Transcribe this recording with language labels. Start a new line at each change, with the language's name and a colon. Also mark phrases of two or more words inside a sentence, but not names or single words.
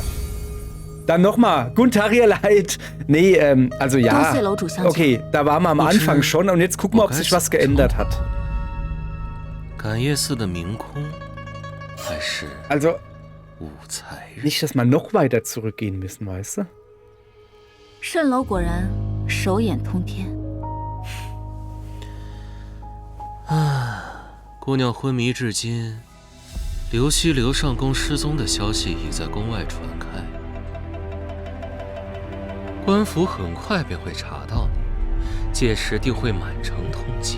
German: Dann nochmal. Guntarier Leid. Nee, also ja. Okay, da waren wir am Anfang schon und jetzt gucken wir, ob sich was geändert hat. Also, nicht, dass wir noch weiter zurückgehen müssen, weißt du?
Chinese: 蜃楼果然手眼通天。姑娘昏迷至今，刘熙、刘尚宫失踪的消息已在宫外传开，官府很快便会查到你，届时定会满城通缉。